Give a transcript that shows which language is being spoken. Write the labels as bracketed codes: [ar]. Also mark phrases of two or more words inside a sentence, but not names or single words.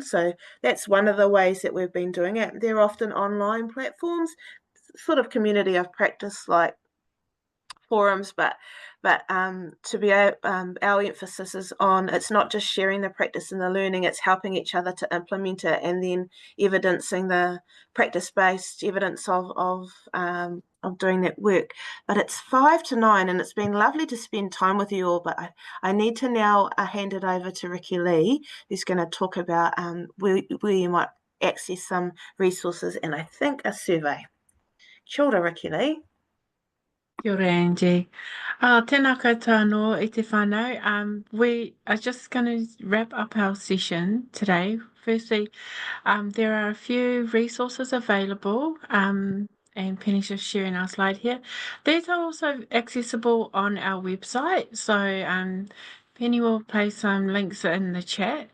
[en] So that's one of the ways that we've been doing it. They're often online platforms, sort of community of practice like forums, but to be our emphasis is on, it's not just sharing the practice and the learning, it's helping each other to implement it and then evidencing the practice-based evidence of doing that work. But it's 5 to 9 and it's been lovely to spend time with you all, but I need to now hand it over to Ricky Lee, who's going to talk about where you might access some resources and I think a survey. [mi] Kia ora, Ricky Lee. Kia ora, Angie. Tēnā koutou anō i te whānau. [en] We are just going to wrap up our session today. Firstly, there are a few resources available, and Penny's just sharing our slide here. These are also accessible on our website, so Penny will place some links in the chat.